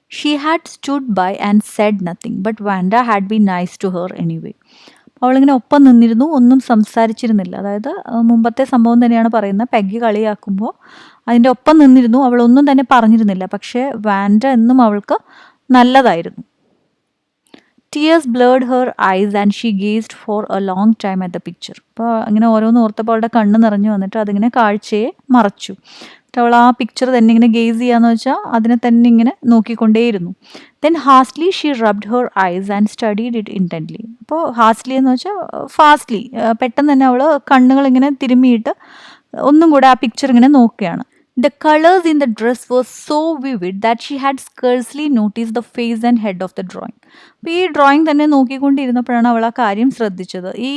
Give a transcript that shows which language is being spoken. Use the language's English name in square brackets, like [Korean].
[English] She had stood by and said nothing but Wanda had been nice to her anyway. [Malayalam] അവളിങ്ങനെ ഒപ്പം നിന്നിരുന്നു, ഒന്നും സംസാരിച്ചിരുന്നില്ല. അതായത് മുമ്പത്തെ സംഭവം തന്നെയാണ് പറയുന്നത്. പെഗ്ഗി കളിയാക്കുമ്പോൾ അതിൻ്റെ ഒപ്പം നിന്നിരുന്നു, അവളൊന്നും തന്നെ പറഞ്ഞിരുന്നില്ല. പക്ഷേ വാൻഡ എന്നും അവൾക്ക് നല്ലതായിരുന്നു. [English] Tears blurred her eyes and she gazed for a long time at the picture. [Malayalam] അപ്പോൾ അങ്ങനെ ഓരോന്ന് ഓർത്തപ്പോൾ അവളുടെ കണ്ണ് നിറഞ്ഞു വന്നിട്ട് അതിങ്ങനെ കാഴ്ചയെ മറച്ചു. അവൾ ആ പിക്ചർ തന്നെ ഇങ്ങനെ ഗേസ് ചെയ്യാന്ന് വെച്ചാൽ അതിനെ തന്നെ ഇങ്ങനെ നോക്കിക്കൊണ്ടേയിരുന്നു. [English] Then hastily she rubbed her eyes and studied it intently. [Malayalam] അപ്പോൾ ഹാസ്റ്റ്ലി എന്ന് വെച്ചാൽ ഫാസ്റ്റ്ലി, പെട്ടെന്ന് തന്നെ അവൾ കണ്ണുകൾ ഇങ്ങനെ തിരുമ്മിയിട്ട് ഒന്നും കൂടെ ആ പിക്ചർ ഇങ്ങനെ നോക്കുകയാണ്. [English] The colors in the dress were so vivid that she had scarcely noticed the face and head of the drawing. [Malayalam] അപ്പോൾ ഈ ഡ്രോയിങ് തന്നെ നോക്കിക്കൊണ്ടിരുന്നപ്പോഴാണ് അവൾ ആ കാര്യം ശ്രദ്ധിച്ചത്.